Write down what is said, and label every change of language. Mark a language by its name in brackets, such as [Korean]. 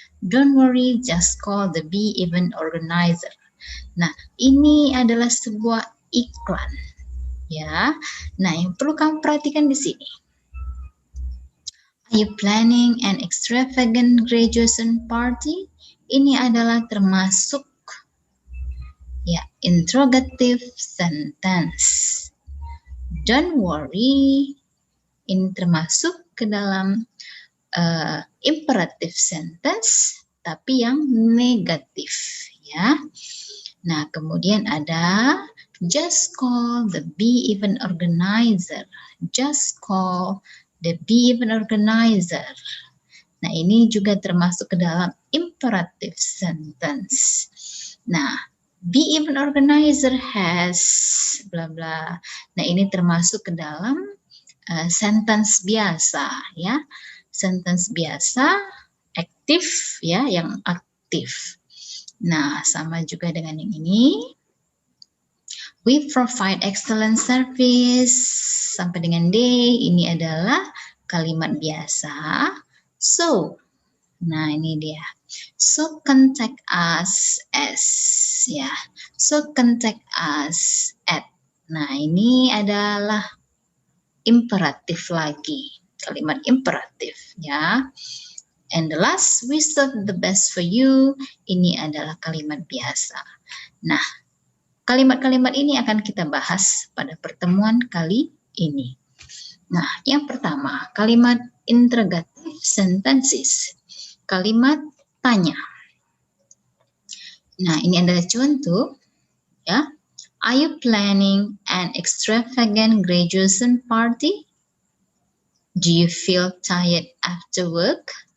[English] Don't worry, just call the Be Event organizer. [Indonesian] Nah, ini adalah sebuah iklan, ya. Nah, yang perlu kamu perhatikan di sini. [English] Are you planning an extravagant graduation party? [Indonesian] Ini adalah termasuk ya interrogative sentence. [English] Don't worry, [Indonesian] ini termasuk ke dalam imperative sentence, tapi yang negatif, ya. Nah, kemudian ada [English] just call the Be Event organizer. Just call the Be Event organizer. [Indonesian] Nah, ini juga termasuk ke dalam imperative sentence. [English] Nah, Be Event organizer has bla bla. [Indonesian] Nah, ini termasuk ke dalam sentence biasa, ya. Sentence biasa aktif, ya, yang aktif. Nah, sama juga dengan yang ini. [English] We provide excellent service. [Indonesian] Sampai dengan D, ini adalah kalimat biasa. [English] So, [Indonesian] nah ini dia. [English] So contact us as, ya. So contact us at. [Indonesian] Nah, ini adalah imperatif lagi. Kalimat imperatif, ya. [English] And the last, we serve the best for you. [Indonesian] Ini adalah kalimat biasa. Nah, kalimat-kalimat ini akan kita bahas pada pertemuan kali ini. Nah, yang pertama, kalimat interrogative sentences. Kalimat tanya. Nah, ini adalah contoh, ya. [English] Are you planning an extravagant graduation party? Do you feel tired after work?